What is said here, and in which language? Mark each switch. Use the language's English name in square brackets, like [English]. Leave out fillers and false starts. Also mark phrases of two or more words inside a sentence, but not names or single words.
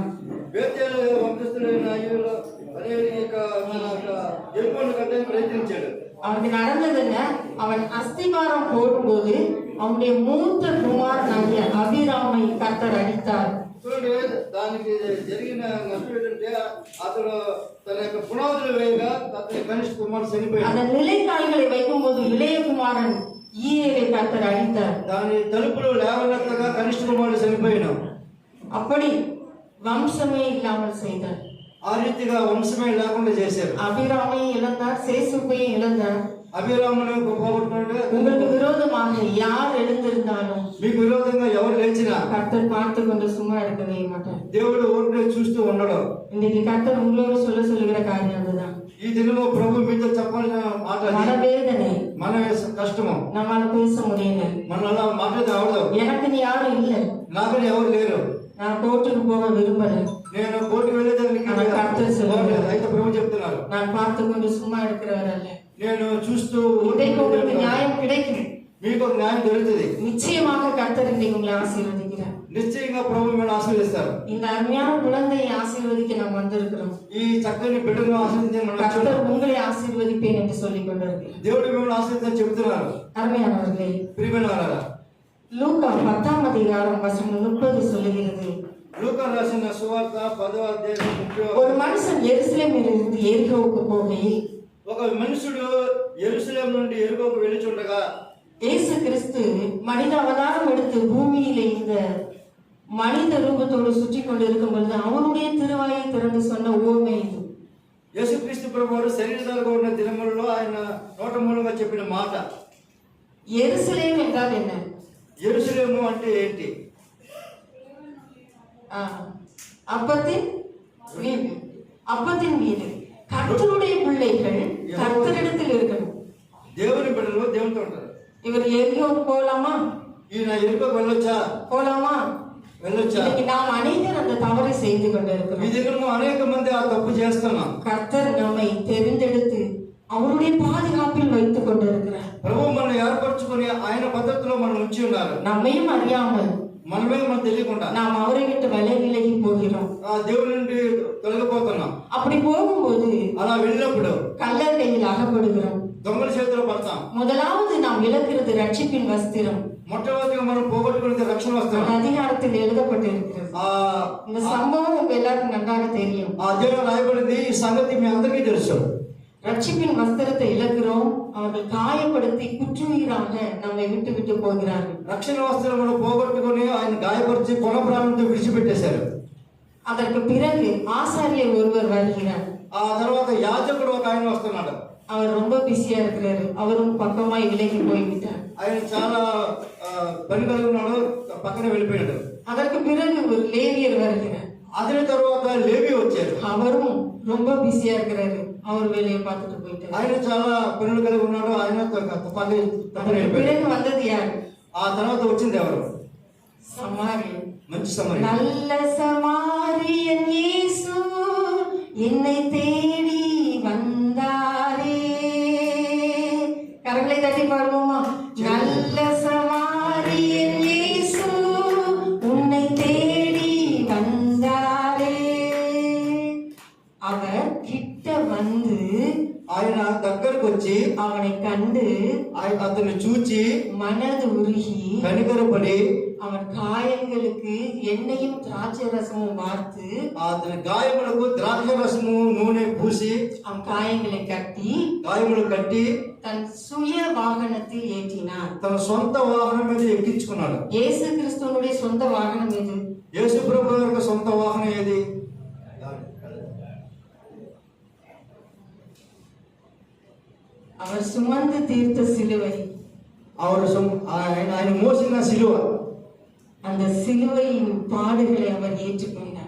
[Telugu] బేతేలు వంశస్థుడైన అయ్యూలో అనే ఎరుకోను కట్టని ప్రయత్నించాడు. [Tamil] அவனுக்கு நடந்தது என்ன? அவன் அஸ்திபாரம் போடும்போது அவனுடைய மூத்த குமாரனாகிய அபிராமை கர்த்தர் அடித்தார். [Telugu] చూడండి, దానికి జరిగిన నష్టం ఏంటంటే అతడు తన యొక్క పునాదులు వేయగా అతని కనిష్ట కుమారుడు చనిపోయాడు. [Tamil] அந்த நிலைக்கால்களை வைக்கும்போது இளைய குமாரன் ஈயேலை கர்த்தர் அடித்தார். [Telugu] దాని తలుపులు లేవనెత్తగా కనిష్ట కుమారుడు చనిపోయాడు. [Tamil] அப்படி வம்சமே இல்லாமல் செய்தார். [Telugu] ఆ రీతిగా వంశమే లేకుండా చేశారు. [Tamil] அபிராமையும் இழந்தார், சேசுப்பையும் இழந்தார். [Telugu] అభిరామును పోగొట్టుకుంటే [Tamil] உங்களுக்கு விரோதமாக யார் எழுந்திருந்தாலும் [Telugu] మీకు విరోధంగా ఎవరు లేచినా [Tamil] கர்த்தர் பார்த்து கொண்டு சும்மா இருக்கவே மாட்டார். [Telugu] దేవుడు ఊరికే చూస్తూ ఉండడు. [Tamil] இன்னைக்கு கர்த்தர் உங்களோட சொல்லுகிற காரியம் அதுதான். [Telugu] ఈ దినము ప్రభు మీతో చెప్పాల్సిన మాట అది. [Tamil] மனவேதனை, [Telugu] మన కష్టము, [Tamil] நம்மால பேச முடியல, [Telugu] మన అలా మాట్లాడితే అవదు. [Tamil] எனக்கு யாரும் இல்லை, [Telugu] నాకని ఎవరు లేరు, [Tamil] நான் கோர்ட்டுக்கு போக விரும்பல, [Telugu] నేను కోర్టుకు వెళ్ళేదానికి అయితే ప్రభు చెప్తున్నారు, [Tamil] நான் பார்த்து கொண்டு சும்மா இருக்கிறவர் அல்ல. [Telugu] నేను చూస్తూ [Tamil] இன்றைக்கு உங்களுக்கு நியாயம் கிடைக்கும். [Telugu] మీకు ఒక న్యాయం దొరుకుతుంది. [Tamil] நிச்சயமாக கர்த்தர் இன்றைக்கு உங்களை ஆசீர்வதிக்கிறார். [Telugu] నిశ్చయంగా ప్రభు మిమ్మల్ని ఆశీర్వదిస్తారు. [Tamil] இந்த அருமையான குழந்தையை ஆசீர்வதிக்க நாம் வந்திருக்கிறோம். [Telugu] ఈ చక్కని బిడ్డను ఆశీర్వదించే మనం [Tamil] கர்த்தர் உங்களை ஆசீர்வதிப்பேன் என்று சொல்லிக் கொண்டிருக்கிறார். [Telugu] దేవుడు మిమ్మల్ని ఆశీర్వదించని చెబుతున్నారు. [Tamil] அருமையானவர்களே, [Telugu] ప్రియమైన వారా, [Tamil] லூக்கா 10ஆம் அதிகாரம் வசனம் 30 சொல்லுகிறது, [Telugu] లూకా రాసిన సువార్త 10వ అధ్యాయం 30. [Tamil] ஒரு மனுஷன் எருசலேமில் இருந்து எரிகோவுக்கு போகையில் [Telugu] ఒక మనుషుడు యెరూషలేము నుండి యెరికోకు వెళ్ళుచుండగా [Tamil] இயேசு கிறிஸ்து மனித அவதாரம் எடுத்து பூமியிலே இந்த மனித ரூபத்தோடு சுற்றி கொண்டு இருக்கும் பொழுது அவருடைய திருவாயை திறந்து சொன்ன உவமை இது. [Telugu] యేసుక్రీస్తు ప్రభువు శరీరధారిగా ఉన్న దినములలో ఆయన నోట మూలంగా చెప్పిన మాట. [Tamil] எருசலேம் என்றால் என்ன? [Telugu] యెరూషలేము అంటే ఏంటి? [Tamil] அப்பத்தின் வீடு. அப்பத்தின் வீடு. கர்த்தருடைய பிள்ளைகள் கர்த்தரிடத்தில் இருக்கணும். [Telugu] దేవుని బిడ్డలు దేవునితో ఉంటారు. [Tamil] இவர் எரியோக்கு போகலாமா? [Telugu] ఈయన యెరికోకు వెళ్ళొచ్చా? [Tamil] போலாமா? [Telugu] వెళ్ళొచ్చా? [Tamil] இன்னைக்கு நாம் அனைவரும் அந்த தவறை செய்து [Telugu] ఈ [Tamil] கொண்டிருக்கிறோம். [Telugu] దినము అనేక మంది ఆ తప్పు చేస్తున్నాం. [Tamil] கர்த்தர் நம்மை தெரிந்தெடுத்து அவருடைய பாதுகாப்பில் வைத்துக் கொண்டிருக்கிறார். [Telugu] ప్రభు మనల్ని ఏర్పరచుకొని ఆయన పద్ధతిలో మనం ఉంచి ఉన్నారు. [Tamil] நம்மையும் அறியாமல் [Telugu] మనమే మనం తెలియకుండా [Tamil] நாம் அவரை விட்டு விலகி போகிறோம். [Telugu] ఆ దేవుని నుండి తొలగిపోతున్నాం. [Tamil] அப்படி போகும்போது [Telugu] అలా వెళ్ళినప్పుడు [Tamil] கள்ளர் கையில் அகப்படுகிறோம். [Telugu] దొంగల చేతిలో పడతాం. [Tamil] முதலாவது நாம் இழக்கிறது ரட்சிப்பின் வஸ்திரம். [Telugu] మొట్టమొదటిగా మనం పోగొట్టుకునే రక్షణ వస్తాం. [Tamil] அதிகாரத்தில் எழுதப்பட்டிருக்கிறது. இந்த சம்பவம் உங்க எல்லாருக்கும் நன்றாக தெரியும். [Telugu] ఆ అధ్యాయం రాయబడింది. ఈ సంగతి మీ అందరికీ తెలుసు. [Tamil] ரட்சிப்பின் வஸ்திரத்தை இழக்கிறோம். அவர்கள் காயப்படுத்தி குற்றுயிராக நம்மை விட்டு விட்டு போகிறார்கள். [Telugu] రక్షణ వస్త్రమును పోగొట్టుకుని ఆయన గాయపరిచి కొన ప్రాణంతో విడిచిపెట్టేశారు. [Tamil] அதற்கு பிறகு ஆசாரியர் ஒருவர் வருகிறார். [Telugu] ఆ తర్వాత యాజకుడు ఒక ఆయన వస్తున్నాడు. [Tamil] அவர் ரொம்ப பிஸியா இருக்கிறாரு. அவரும் பக்கமாய் விலகி போய்விட்டார். [Telugu] ఆయన చాలా పని కలిగి ఉన్నాడు, పక్కన వెళ్ళిపోయాడు. [Tamil] அதற்கு பிறகு ஒரு லேவியர் வருகிறார். [Telugu] అదే తర్వాత లేవి వచ్చారు. [Tamil] அவரும் ரொம்ப பிஸியா இருக்கிறாரு. அவர் வேலையை பார்த்துட்டு போயிட்டாரு. [Telugu] ఆయన చాలా పనులు కలిగి ఉన్నాడు. ఆయన తప్పని [Tamil] பிறகு வந்தது யாரு? [Telugu] ఆ తర్వాత వచ్చింది ఎవరు? [Tamil] சமாரியன். [Telugu] మంచి సమయం. [Tamil] நல்ல சமாரியன் இயேசு என்னை தேடி வந்தாரே. கரங்களை தட்டி பாடுவோமா? நல்ல சமாரியன் இயேசு உன்னை தேடி வந்தாரே. அவர் கிட்ட வந்து [Telugu] ఆయన దగ్గరకు వచ్చి [Tamil] அவனை கண்டு [Telugu] అతన్ని చూచి [Tamil] மனது உருகி [Telugu] కనికరపడి [Tamil] அவன் காயங்களுக்கு எண்ணெயும் திராட்சை ரசமும் வார்த்து [Telugu] అతని గాయములకు ద్రాక్ష రసము నూనె పూసి [Tamil] அவன் காயங்களை கட்டி [Telugu] గాయములు కట్టి [Tamil] தன் சுய வாகனத்தில் ஏற்றினார். [Telugu] తన సొంత వాహనం మీద ఎక్కించుకున్నాడు. [Tamil] இயேசு கிறிஸ்துவனுடைய சொந்த வாகனம் எது? [Telugu] యేసు ప్రభు యొక్క సొంత వాహనం ఏది? [Tamil] அவர் சுமந்து தீர்த்த சிலுவை. [Telugu] ఆయన మోసిన సిలువ, [Tamil] அந்த சிலுவையின் பாடுகளை அவர் ஏற்றுக்கொண்டார்.